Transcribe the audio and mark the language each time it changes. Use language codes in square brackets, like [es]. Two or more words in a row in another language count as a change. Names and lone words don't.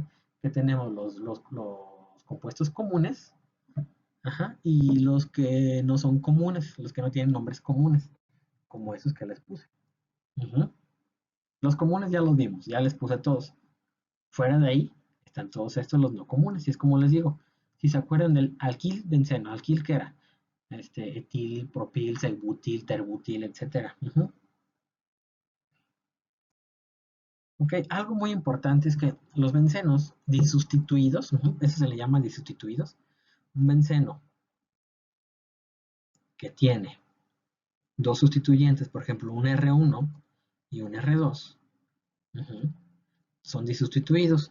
[es] Que tenemos los compuestos comunes, ajá, y los que no son comunes, los que no tienen nombres comunes, como esos que les puse. Ujú. Los comunes ya los vimos, ya les puse todos. Fuera de ahí están todos estos los no comunes, y es como les digo, si se acuerdan del alquil benceno, alquil que era etil, propil, celbutil, terbutil, etcétera. Ok, algo muy importante es que los bencenos disustituidos, eso se le llama disustituidos, un benceno que tiene dos sustituyentes, por ejemplo, un R1 y un R2, son disustituidos.